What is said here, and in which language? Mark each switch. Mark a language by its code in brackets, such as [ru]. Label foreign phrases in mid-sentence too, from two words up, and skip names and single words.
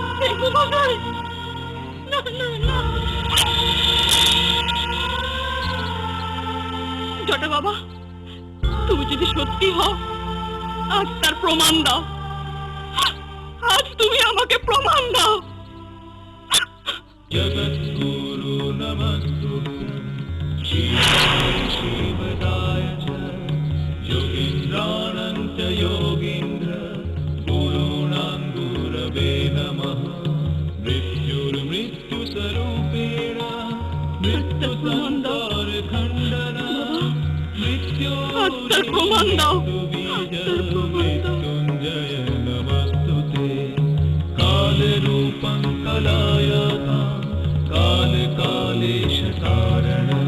[bn] ডেঙ্গু মশাই, না না না। জটা বাবা, তুমি যদি সত্যি হও, আজ তার প্রমাণ দাও। আজ তুমি আমাকে প্রমাণ দাও। [sa] जगद्गुरु नमस्तुभ्यं शिवाय च योगीन्द्राणं च योगीन्द्र गुरूणां गुरवे नमः मृत्युर्मृत्युस्वरूपेण मृत्युसंसारखण्डन मृत्युंजय नमस्तुते कालरूपं कलायतां काल कालेश कारण